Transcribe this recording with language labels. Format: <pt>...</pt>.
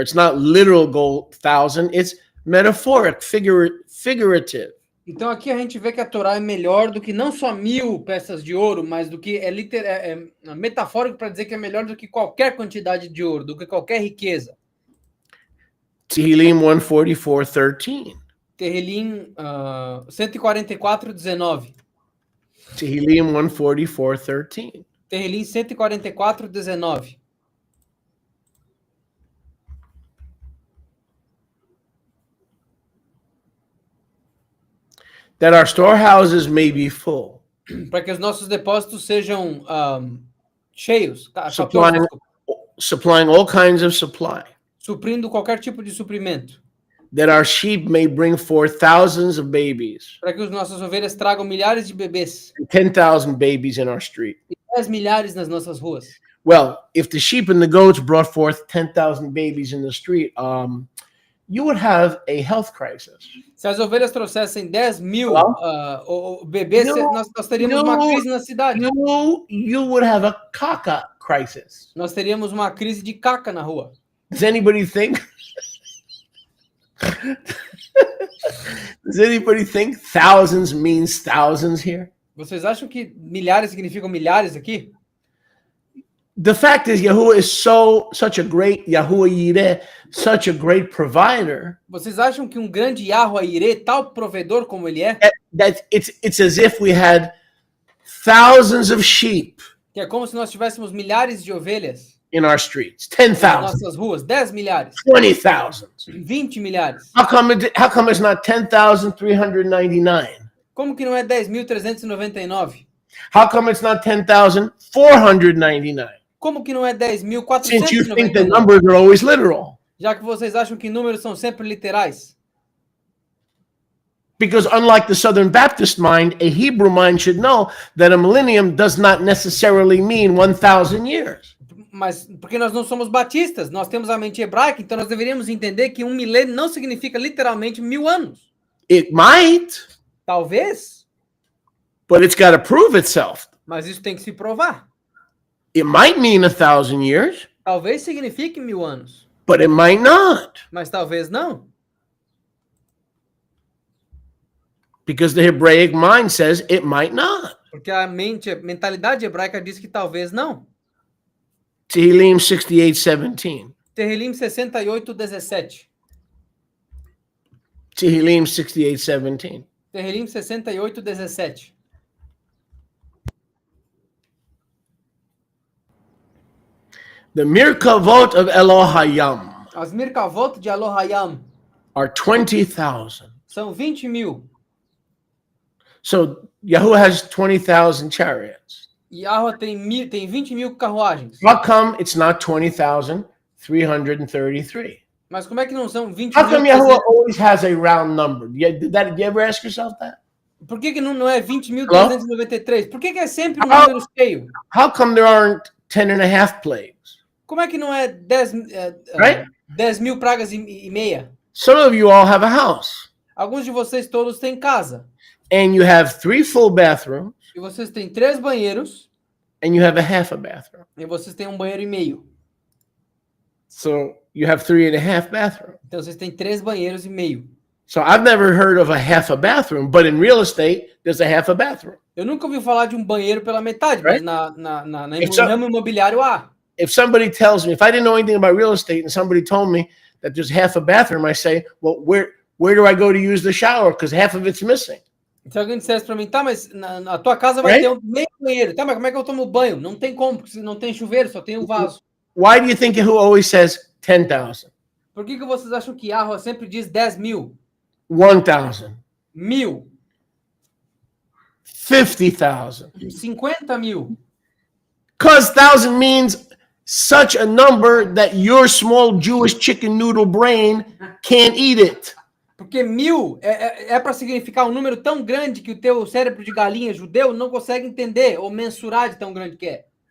<en>It's not literal gold 1,000, it's metaphoric, figurative.</en> <pt>Então aqui a gente vê que a Torá é melhor do que não só 1000 peças de ouro, mas do que é metafórico para dizer que é melhor do que qualquer quantidade de ouro, do que qualquer riqueza.</pt> <en>Tehillim 144:13.</en> <pt>Terrilim 144:19.</pt> <en>Tehillim 144:13.</en> <pt>Terrilim 144:19.</pt> <en>That our storehouses may be full,</en> <pt>Para que os nossos depósitos sejam cheios,</pt> <en>supplying, supplying all kinds of supply.</en> <pt>suprindo qualquer tipo de suprimento.</pt> <en>That our sheep may bring forth thousands of babies,</en> <pt>Para que as nossas ovelhas tragam milhares de bebês.</pt> <en>and 10,000 babies in our street.</en> <pt>E 10 milhares nas nossas ruas.</pt> <en>Well, if the sheep and the goats brought forth 10,000 babies in the street, you would have a health crisis.</en> <pt>Se as ovelhas trouxessem 10 mil bebês,</pt> <en>No,</en> <pt>nós teríamos uma crise na cidade.</pt> <en>You would have a caca crisis.</en> <pt>Nós teríamos uma crise de caca na rua.</pt> <en>Does anybody think? Does anybody think thousands means thousands here?</en> <pt>Vocês acham que milhares significam milhares aqui?</pt> <en>The fact is, Yahuwah is such a great Yahuwah Yireh, such a great provider</en> <pt>Vocês acham que um grande Yahweh Irê, tal provedor como ele é,</pt> <en>that it's as if we had thousands of sheep</en> <pt>que é como se nós tivéssemos milhares de ovelhas</pt> <en>in our streets,</en> <pt>nas</pt> <en>10,000,</en> <pt>nossas ruas, 10 milhares,</pt> <en>20,000.</en> <pt>20 milhares.</pt> <en>How come it's not 10,399?</en> <pt>Como que não é 10.399?</pt> <en>How come it's not 10,499?</en> <pt>Como que não é</pt> <en>Since you think the</en> <pt>10.499?</pt> <en>numbers are always literal.</en> <pt>Já que vocês acham que números são sempre literais.</pt> <en>Because unlike the Southern Baptist mind, a Hebrew mind should know that a millennium does not necessarily mean 1,000 years.</en> <pt>Mas porque nós não somos batistas, nós temos a mente hebraica, então nós deveríamos entender que um milênio não significa literalmente 1000 anos.</pt> <en>It might,</en> <pt>Talvez,</pt> <en>but it's got to prove itself.</en> <pt>mas isso tem que se provar.</pt> <en>It might mean 1,000 years,</en> <pt>Talvez signifique 1000 anos,</pt> <en>but it might not.</en> <pt>mas talvez não.</pt> <en>Because the Hebraic mind says it might not.</en> <pt>Porque a mentalidade hebraica diz que talvez não.</pt> <en>Tehillim 68:17.</en> <pt>Terrilim 68:17.</pt> <en>Tehillim 68:17.</en> <pt>Terrilim 68:17.</pt> <en>The Mirkavot of Elohayim</en> <pt>As Mirkavot de Elohayim</pt> <en>are 20,000.</en> <pt>são 20 mil.</pt> <en>So Yahuwah has 20,000 chariots.</en> <pt>E Yahweh tem 20 mil carruagens.</pt> <en>How come it's not 20,333?</en> <pt>Mas como é que não são 20</pt> <en>How come</en> <pt>mil?</pt> <en>Yahuwah always has a round number? Did you ever ask yourself that?</en> <pt>Por que não é 20.393? Por que é sempre um Ah. número cheio?</pt> <en>How come there aren't 10 and a half plagues?</en> <pt>Como é que não é 10</pt> <en>Right?</en> <pt>mil pragas e meia?</pt> <en>Some of you all have a house</en> <pt>Alguns de vocês todos têm casa.</pt> <en>and you have 3 full bathrooms</en> <pt>E vocês têm 3 banheiros</pt> <en>and you have a half a bathroom.</en> <pt>e vocês têm um banheiro e meio.</pt> <en>So you have 3 and a half bathrooms.</en> <pt>Então vocês têm 3 banheiros e meio.</pt> <en>So I've never heard of a half a bathroom, but in real estate, there's a half a bathroom.</en> <pt>Eu nunca ouvi falar de um banheiro pela metade,</pt> <en>Right?</en> <pt>mas no</pt> <en>It's a-</en> <pt>ramo imobiliário há.</pt> <en>If somebody tells me, if I didn't know anything about real estate and somebody told me that there's half a bathroom, I say, well, where do I go to use the shower? Because half of it's missing.</en> <pt>Se alguém dissesse pra mim, tá, mas na tua casa vai</pt> <en>Right?</en> <pt>ter um meio banheiro. Tá, mas como é que eu tomo banho? Não tem como, porque não tem chuveiro, só tem um vaso.</pt> <en>Why do you think Yahuwah always says 10,000,</en> <pt>Por que vocês acham que Yahweh sempre diz 10 mil?</pt> <en>1,000,</en> <pt>1000,</pt> <en>50,000?</en> <pt>50 mil?</pt> <en>Because 1,000 means such a number that your small Jewish chicken noodle brain can't eat it.</en> <pt>Porque 1000 é para significar um número tão grande que o teu cérebro de galinha judeu não consegue entender ou mensurar de tão grande que é.</pt>